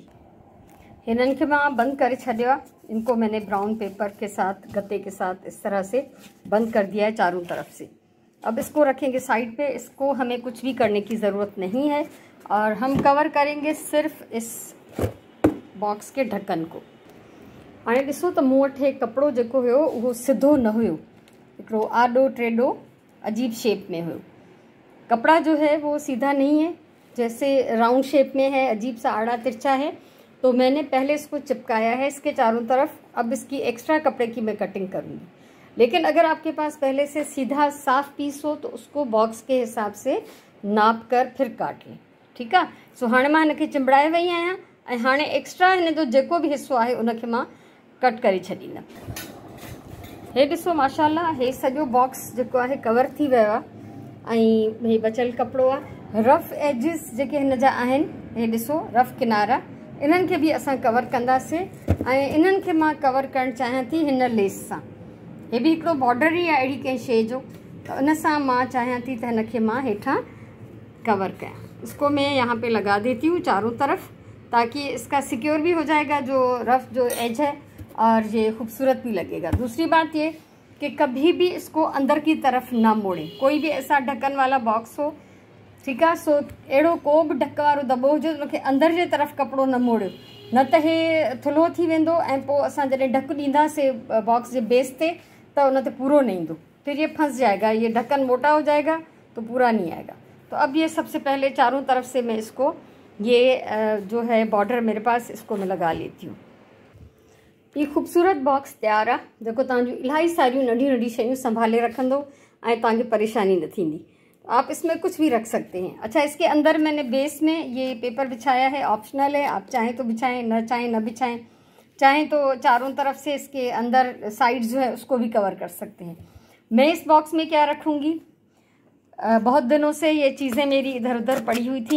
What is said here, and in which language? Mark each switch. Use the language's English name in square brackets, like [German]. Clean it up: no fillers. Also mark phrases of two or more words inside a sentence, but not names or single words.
[Sindhi] हिनन के मैं बंद कर छड़िया। [Urdu] ان کو میں نے [English] brown paper [Urdu] کے ساتھ گتے کے ساتھ اس طرح سے بند کر دیا ہے چاروں طرف سے. اب اس کو رکھیں گے سائیڈ پے. اس کو ہمیں کچھ بھی کرنے کی ضرورت نہیں ہے، اور ہم کور کریں گے صرف اس باکس کے ڈھکن کو. [Sindhi] हाणे ॾिसो त मूं वटि कपिड़ो जेको हुयो उहो सिधो न हुयो, हिकिड़ो आडो टेढ़ो अजीब शेप में हुयो। [Urdu] کپڑا جو ہے وہ سیدھا نہیں ہے، جیسے [English] round shape [Urdu] میں ہے، عجیب سا آڑا ترچھا ہے. تو میں نے پہلے اس کو چپکایا ہے اس کے چاروں طرف. اب اس کی ایکسٹرا کپڑے کی میں کٹنگ کروں گی، لیکن اگر آپ کے پاس پہلے سے سیدھا صاف پیس ہو تو اس کو باکس کے حساب سے ناپ کر پھر کاٹ لیں، ٹھیک ہے. [Sindhi] सो हाणे मां हिनखे चिंबड़ाए वई आहियां, ऐं हाणे एक्स्ट्रा हिन जो जेको भी हिस्सो आहे उनखे मां कट करे छॾींदमि। हे ॾिसो माशाल्लाह, हे सॼो बॉक्स जेको आहे कवर थी वियो आहे, ऐं हे बचियल कपिड़ो आहे। [English] rough edges [Sindhi] जेके हिन जा आहिनि, हे ॾिसो रफ किनारा, इन्हनि खे बि असां कवर कंदासीं। ऐं इन्हनि खे मां कवर करणु चाहियां थी हिन लेस सां। हे भी हिकिड़ो बॉर्डर ही आहे अहिड़ी कंहिं शइ जो, त उन सां मां चाहियां थी त हिनखे मां हेठां कवर कयां। [Urdu] اس کو میں یہاں پہ لگا دیتی ہوں چاروں طرف، تاکہ اس کا سیکیور بھی ہو جائے گا جو رف جو ایج ہے، اور یہ خوبصورت بھی لگے گا. دوسری بات یہ کہ کبھی بھی اس کو اندر کی طرف نہ موڑیں. کوئی بھی ایسا ڈھکن والا باکس ہو، ٹھیک ہے, [Sindhi] सो अहिड़ो को बि ढक वारो दॿो हुजे उनखे अंदर जे तरफ कपिड़ो न मोड़ियो, न त हे थुल्हो थी वेंदो, ऐं पोइ असां जॾहिं ढकु ॾींदासीं बॉक्स जे बेस ते तो उन ते पूरो नहीं ईंदो, [Urdu] پھر یہ پھنس جائے گا، یہ ڈھکن موٹا ہو جائے گا تو پورا نہیں آئے گا. تو اب یہ سب سے پہلے چاروں طرف سے میں اس کو یہ جو ہے بارڈر میرے پاس، اس کو میں لگا لیتی ہوں. [Sindhi] ये खूबसूरत बॉक्स तैयार आहे, जेको तव्हांजूं इलाही सारियूं नंढी नंढी शयूं संभाले रखंदो, ऐं तव्हांखे परेशानी न थींदी। [Urdu] آپ اس میں کچھ بھی رکھ سکتے ہیں۔ اچھا، اس کے اندر میں نے بیس میں یہ پیپر بچھایا ہے، آپشنل ہے، آپ چاہیں تو بچھائیں، نہ چاہیں نہ بچھائیں. چاہیں تو چاروں طرف سے اس کے اندر سائیڈ جو ہے اس کو بھی کور کر سکتے ہیں. میں اس باکس میں کیا رکھوں گی، بہت دنوں سے یہ چیزیں میری ادھر ادھر پڑی ہوئی تھیں.